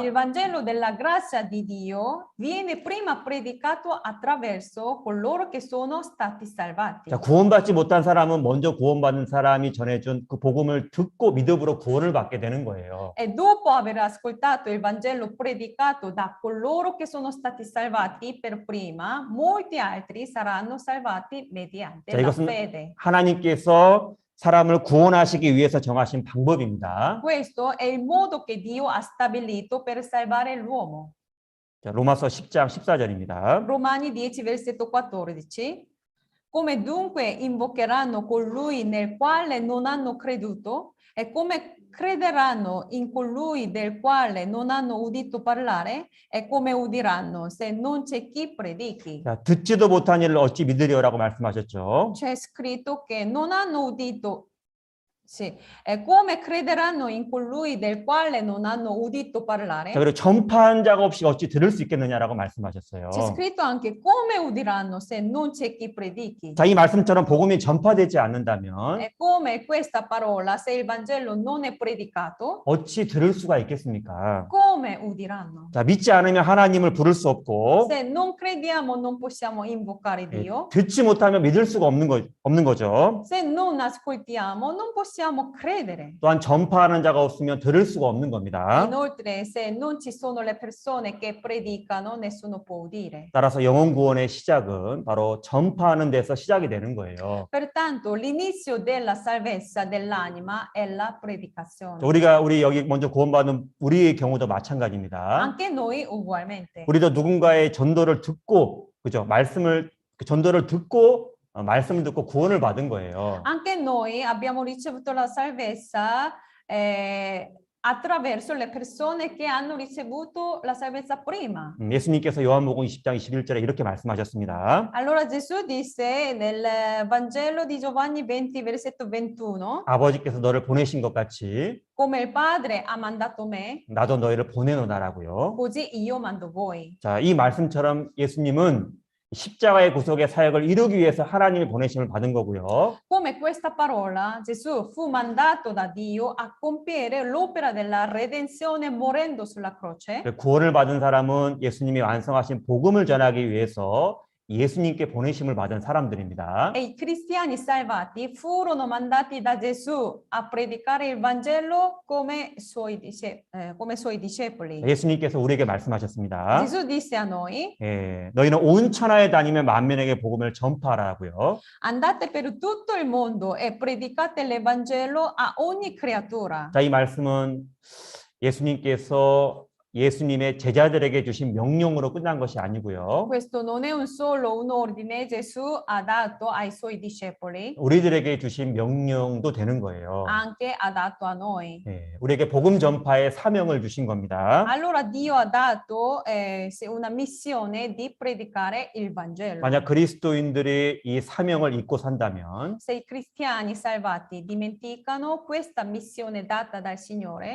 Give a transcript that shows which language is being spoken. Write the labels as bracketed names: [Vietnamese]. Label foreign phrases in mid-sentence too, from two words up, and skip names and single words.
[Italian] Il Vangelo della grazia di Dio viene prima predicato attraverso coloro che sono stati salvati. [Korean] 자, 구원받지 못한 사람은 먼저 구원받은 사람이 전해준 그 복음을 듣고 믿음으로 구원을 받게 되는 거예요. [Italian] E dopo aver ascoltato il Vangelo predicato da coloro che sono stati salvati per prima, molti altri saranno salvati mediante [Korean] 자, [Italian] la [Korean] 이것은 [Italian] fede. [Korean] 하나님께서 사람을 구원하시기 위해서 정하신 방법입니다. [Italian] Questo è il modo che Dio ha stabilito per salvare l'uomo. [Korean] 자, 로마서 10장 14절입니다. [Italian] Romani 10, versetto 14. Come dunque invocheranno colui nel quale non hanno creduto? E come crederanno in colui del quale non hanno udito parlare? E come udiranno se non c'è chi predichi? [Korean] 자, 듣지도 못한 일을 어찌 믿으리오라고 말씀하셨죠. [Italian] C'è scritto che non hanno udito. Sì. E come crederanno in colui del quale non hanno udito parlare? [Korean] 자, 그리고 전파한 자가 없이 어찌 들을 수 있겠느냐라고 말씀하셨어요. [Italian] C'è scritto anche come udiranno se non c'è chi predichi. [Korean] 자, 이 말씀처럼 복음이 전파되지 않는다면 [Italian] E come questa parola, se il Vangelo non è predicato, [Korean] 어찌 들을 수가 있겠습니까? [Italian] come udiranno? [Korean] 자, 믿지 않으면 하나님을 부를 수 없고 [Italian] Se non crediamo non possiamo invocare [Korean] 예, [Italian] Dio. [Korean] 듣지 못하면 믿을 수가 없는 거죠. [Italian] Se non ascoltiamo non possiamo credere. [Korean] 또한 전파하는 자가 없으면 들을 수가 없는 겁니다. [Italian] Inoltre, se non ci sono le persone che predicano, nessuno può udire. [Korean] 따라서 영혼 구원의 시작은 바로 전파하는 데서 시작이 되는 거예요. [Italian] Pertanto, l'inizio della salvezza dell'anima è la predicazione. [Korean] 우리 여기 먼저 구원받은 우리의 경우도 마찬가지입니다. [Italian] Anche noi ugualmente. [Korean] 우리도 누군가의 전도를 듣고, 그죠? 전도를 듣고 말씀을 듣고 구원을 받은 거예요. [Italian] Anche noi abbiamo ricevuto la salvezza attraverso le persone che hanno ricevuto la salvezza prima. [Korean] 예수님께서 요한복음 20장 21절에 이렇게 말씀하셨습니다. [Italian] Allora Gesù disse nel Vangelo di Giovanni 20, versetto 21, [Korean] 아버지께서 너를 보내신 것 같이 [Italian] come il Padre ha mandato me, [Korean] 나도 너희를 보내노다라고요. [Italian] così io mando voi. [Korean] 자, 이 말씀처럼 예수님은 십자가의 구속의 사역을 이루기 위해서 하나님이 보내심을 받은 거고요. [Italian] Come questa parola, Gesù fu mandato da Dio a compiere l'opera della redenzione morendo sulla croce. [Korean] 구원을 받은 사람은 예수님이 완성하신 복음을 전하기 위해서 예수님께 보내심을 받은 사람들입니다. [Italian] E i cristiani salvati furono mandati da Gesù a predicare il Vangelo come suoi discepoli. [Korean] 예수님께서 우리에게 말씀하셨습니다. [Italian] Gesù disse a noi, [Korean] 너희는 온 천하에 다니며 만민에게 복음을 전파하라고요. [Italian] andate per tutto il mondo e predicate l'Evangelo a ogni creatura. [Korean] 자, 이 말씀은 예수님께서 예수님의 제자들에게 주신 명령으로 끝난 것이 아니고요. [Italian] Questo non è solo un ordine Gesù ha dato ai suoi discepoli, [Korean] 우리들에게 주신 명령도 되는 거예요. [Italian] anche ha dato a noi. [Korean] 우리에게 복음 전파의 사명을 주신 겁니다. [Italian] Allora Dio ha dato una missione di predicare il Vangelo. [Korean] 만약 그리스도인들이 이 사명을 잊고 산다면 [Italian] Se i cristiani salvati dimenticano questa missione data dal Signore,